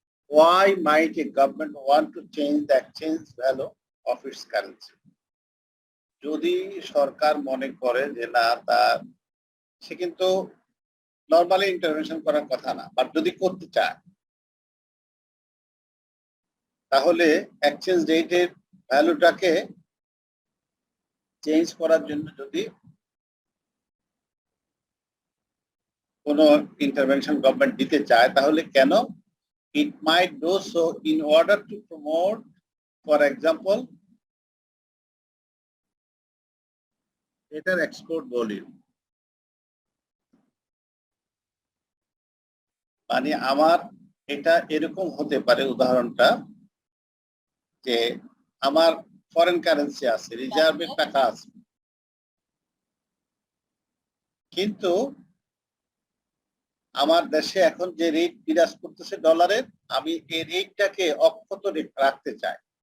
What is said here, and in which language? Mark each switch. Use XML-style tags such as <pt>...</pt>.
<en>Why might a government want to change the exchange value of its currency?</en> <bn>যদি সরকার মনে করে যে না, তার সে কিন্তু নর্মালি ইন্টারভেনশন করার কথা না, বাট যদি করতে চায় তাহলে এক্সচেঞ্জ রেটের ভ্যালুটাকে চেঞ্জ করার জন্য যদি কোনো ইন্টারভেনশন গভর্নমেন্ট দিতে চায় তাহলে কেন?</bn> <en>It might do so in order to promote, for example, better export volume.</en> <bn>মানে আমার এটা এরকম হতে পারে, উদাহরণটা যে আমার ফরেন কারেন্সি আছে, রিজার্ভের টাকা আছে, কিন্তু আমার দেশে এখন যে রেট বিরাজ করতেছে ডলারের, আমি এই রেটটাকে অক্ষত রাখতে চাই।</bn>